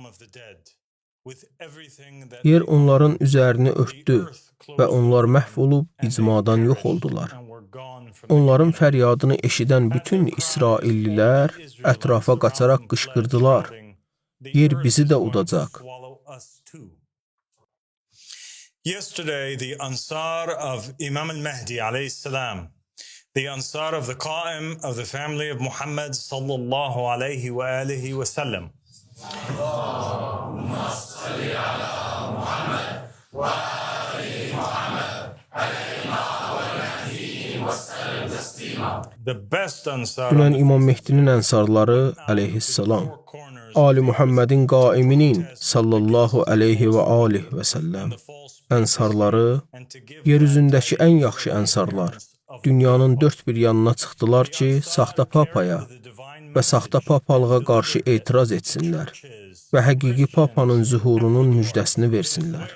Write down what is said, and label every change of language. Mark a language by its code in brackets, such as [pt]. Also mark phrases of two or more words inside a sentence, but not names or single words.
[az] Yer onların üzərini örtdü və onlar məhv olub icmadan yox oldular. Onların fəryadını eşidən bütün İsraillilər ətrafa qaçaraq qışqırdılar. Yer bizi də udacaq. [en] Yesterday, the Ansar of Imam al-Mahdi [ar] عليه السلام, [en] the Ansar of the Qa'im of the family of Muhammad [ar] صلى الله عليه وآله وسلم. اللهم صل على محمد وآل محمد عليه وآله وسلم تسليما. [en] The best Ansar. [az] Dünən İmam Mehdinin ənsarları əleyhissalam, Ali Muhammedin qaiminin [ar] صلى الله عليه وآله وسلم [az] ənsarları, yeryüzündəki ən yaxşı ənsarlar, dünyanın dörd bir yanına çıxdılar ki, saxta papaya və saxta papalığa qarşı etiraz etsinlər və həqiqi papanın zühurunun müjdəsini versinlər.